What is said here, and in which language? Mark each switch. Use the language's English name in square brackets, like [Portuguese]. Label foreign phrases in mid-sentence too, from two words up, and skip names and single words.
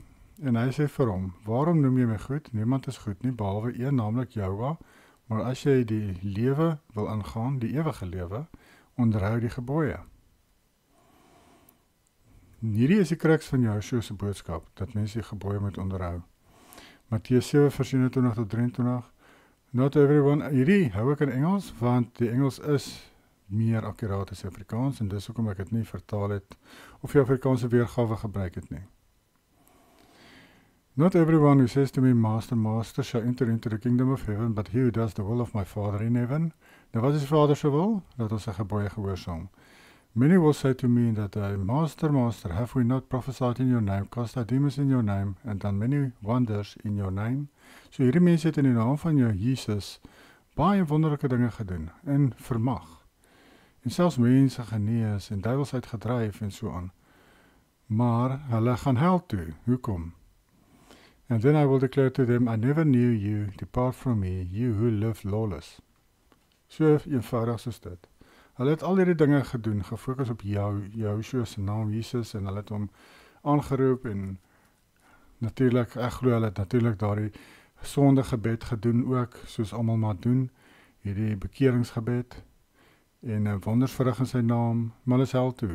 [Afrikaans] En hy sê vir hom, waarom noem jy my goed? Niemand is goed nie, behalwe een, naamlik Jahwe. Maar as jy die lewe wil ingaan, die ewige lewe, onderhou die gebooie. Hierdie is die crux van Yahushua se boodskap, dat mense die gebooie moet onderhou. Matteus 7:21 tot 23. [English] Not everyone, [Afrikaans] hierdie hou ek in Engels, want die Engels is meer akkuraat as Afrikaans, en dis hoekom ek dit nie vertaal het, of die Afrikaanse weergawe gebruik het nie. [English] Not everyone who says to me, Master, Master, shall enter into the kingdom of heaven, but he who does the will of my Father in heaven. [Afrikaans] Nou wat is die Vader se wil? Dat ons sy gebooie gehoorsaam. [English] Many will say to me in that day, Master, Master, have we not prophesied in your name, cast out demons in your name, and done many wonders in your name? [Afrikaans] So hierdie mense het in die naam van jou Jesus baie wonderlike dinge gedoen, en vermag. En selfs mense genees, en duivels uitgedryf, en so aan. Maar hulle gaan hel toe. Hoekom? [English] And then I will declare to them, I never knew you, depart from me, you who live lawless. [Afrikaans] So eenvoudig soos dit. Hulle het al hierdie dinge gedoen, gefokus op Joshua se naam Jesus, en hulle het hom aangeroep, en natuurlik, ek glo hulle het natuurlik daardie sondegebed gedoen ook, soos almal maar doen, hierdie bekeringsgebed, en wonders verrig in sy naam, maar hulle is hel toe.